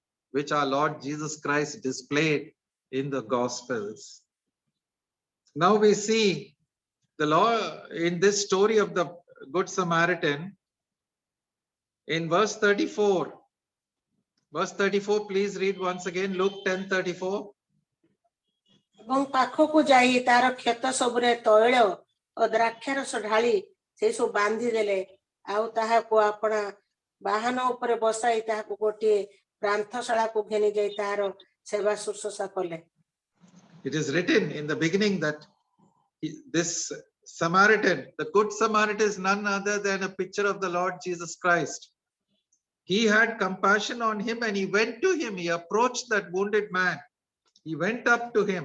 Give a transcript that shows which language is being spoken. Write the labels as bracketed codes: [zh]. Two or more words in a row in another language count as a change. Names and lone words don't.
[en] which our Lord Jesus Christ displayed in the Gospels. Now we see the law in this story of the Good Samaritan in verse 34. Verse 34, please read once again, Luke 10:34. [or] ଏବଂ ପାଖକୁ ଯାଇ ତାର କ୍ଷତ ସବୁରେ ତୈଳ ଓ ଦ୍ରାକ୍ଷାରସ ଢାଳି ସେ ସବୁ ବାନ୍ଧି ଦେଲେ ଆଉ ତାହାକୁ ଆପଣା ବାହନ ଉପରେ ବସାଇ ତାହାକୁ ଗୋଟିଏ ପ୍ରାନ୍ତଶାଳାକୁ ଘେନି ଯାଇ ତାହାର ସେବା ଶୁଶ୍ରୂଷା କଲେ. [en] It is written in the beginning that this Samaritan, the Good Samaritan, is none other than a picture of the Lord Jesus Christ. He had compassion on him and he went to him. He approached that wounded man. He went up to him.